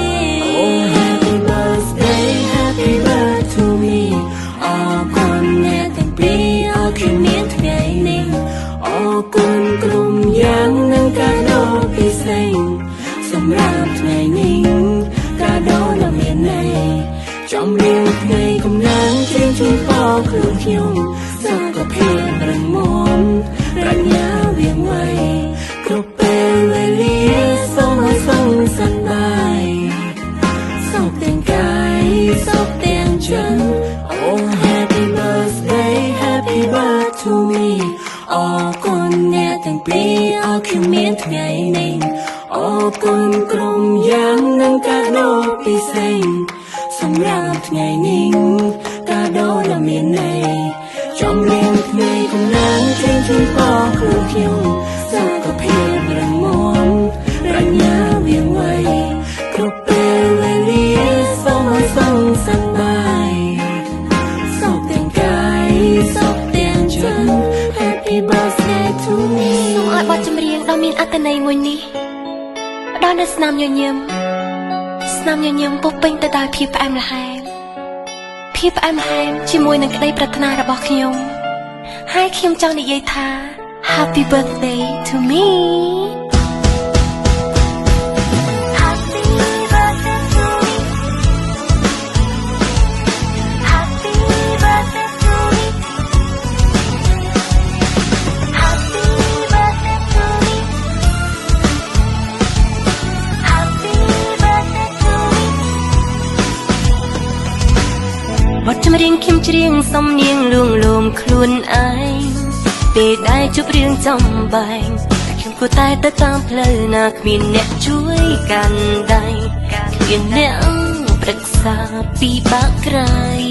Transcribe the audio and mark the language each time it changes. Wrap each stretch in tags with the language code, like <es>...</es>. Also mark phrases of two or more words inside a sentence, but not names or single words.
<en>Oh happy birthday happy birthday to me</en> <km>អរគុណអ្នកទាំងពីរអរគុណមានថ្ងៃនេះអរគុណក្រុមយ៉ាងនឹងកាដូពិសេសសម្រាប់ថ្ងៃនេះកាដូដ៏មានន័យចំ រៀងថ្ងៃកំណាងជើងជូនពរខ្លួនខ្ញុំសុខភាពរឹងមាំប្រាជ្ញាវាងវៃគ្រប់ពេលវេលាសូមឲ្យសុខស ប្បាយសុខទាំងកាយសុខទាំងចិត្ត</km> <en>Oh happy birthday happy birthday to me</en> <km>អរគុណអ្នកទាំងពី រអរគុណមានថ្ងៃនេះអរគុណក្រុមយ៉ាងនឹងកាដូពិ សេសសម្រាប់ថ្ងៃនេះកាដូដ៏មានន័យចំរៀងថ្ងៃកំណាងជើងជូនពរខ្លួនខ្ញុំសុខភាពរឹងមាំប្រាជ្ញាវាងវៃគ្រប់ពេលវេលាសូមឲ្យសុខសប្បាយសុខទាំងកាយសុខទាំងចិត្ត</km> <en>Happy birthday to me</en> <km>សូមឲ្យបទចម្រៀងដ៏មានអត្ថន័យមួយនេះផ្ដល់នូវស្នាមញញឹមពុះពេញទៅដោយភាពផ្អែមល្ហែម ជាមួយនឹងក្តីប្រាថ្នារបស់ខ្ញុំហើយខ្ញុំចង់និយាយថា</km> <en>Happy birthday to me Happy birthday to me Happy birthday to me Happy birthday to me Happy birthday to me</en> <km>បទចម្រៀងខ្ញុំច្រៀងសំនៀងលួងលោមខ្លួនឯងពេលដែលជួបរឿងចំបែងតែខ្ញុំគួរតែទៅតាមផ្លូវណាគ្មានអ្នកជួយកាន់ដៃគ្មានអ្នកប្រឹក្សាពីបាក់ក្រៃ</km>